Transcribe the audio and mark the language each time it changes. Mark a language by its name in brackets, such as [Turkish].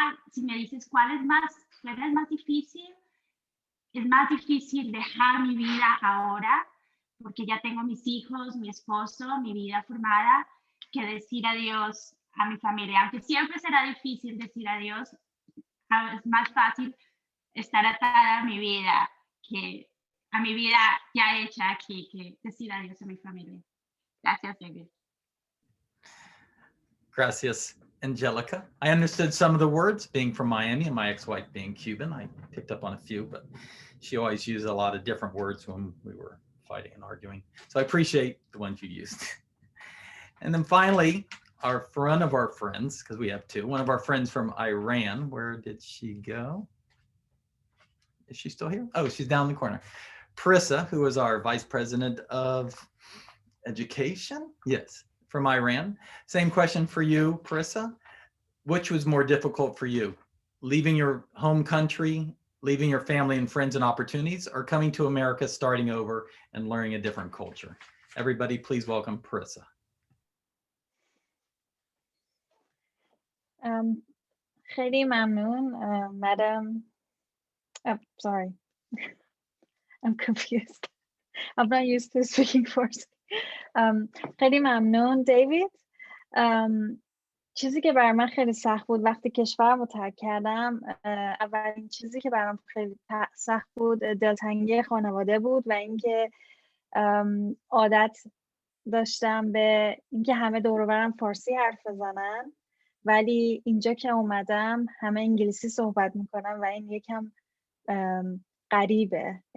[Spanish] Si me dices cuál es más difícil, es más difícil dejar mi vida ahora, porque ya tengo mis hijos, mi esposo, mi vida formada, que decir adiós a mi familia. Aunque siempre será difícil decir adiós, es más fácil estar atada a mi vida ya hecha aquí, que decir adiós a mi familia. Gracias, David. Gracias, Angelica. [English] I understood some of the words, being from Miami and my ex-wife being Cuban. I picked up on a few, but she always used a lot of different words when we were fighting and arguing. So I appreciate the ones you used. And then finally, one of our friends, because we have two, one of our friends from Iran. Where did she go? Is she still here? Oh, she's down in the corner. Parissa, who is our Vice President of Education. Yes, from Iran. Same question for you, Parissa. Which was more difficult for you? Leaving your home country, leaving your family and friends and opportunities, or coming to America, starting over and learning a different culture? Everybody, please welcome Parissa. [Persian] خیلی ممنون. [English] Madam, sorry, I'm confused. I'm not used to speaking first. [Persian] خیلی ممنون دیوید. چیزی که برای من خیلی سخت بود وقتی کشورم رو ترک کردم، اولین چیزی که برام خیلی سخت بود دلتنگی خانواده بود و اینکه عادت داشتم به اینکه همه دور و برم فارسی حرف بزنن، ولی اینجا که اومدم همه انگلیسی صحبت میکنن و این یکم غریبه.